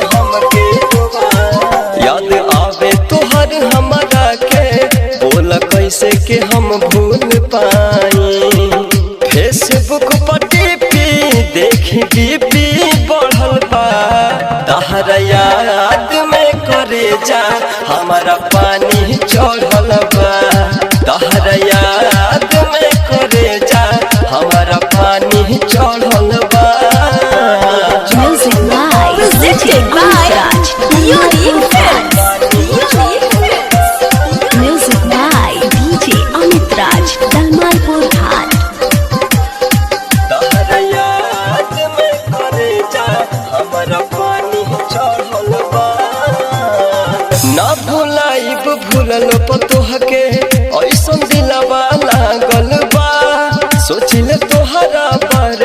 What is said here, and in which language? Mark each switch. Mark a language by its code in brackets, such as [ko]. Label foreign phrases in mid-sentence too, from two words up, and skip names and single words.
[bho] हमके रुबाई याद आवे तोहर हमरा के बोल कैसे के हम भूल पाई फेसबुक पर टीपी देखी डीपी बढ़ल बा तहरा याद में करे जा हमारा पानी चढ़ल बा तहरा याद में करे जा हमारा पानी चढ़ल बा। [en] Music by presented by Unique Films. Music by DJ Amit Raj, Dalmalpur Ghat. [bho] तहरा याद में करे जा हमारा पानी चढ़ल बा ना भुलाइब भूलल पतोह के ऐसन दिलवा लागल बा सोचिले तोहरा बारे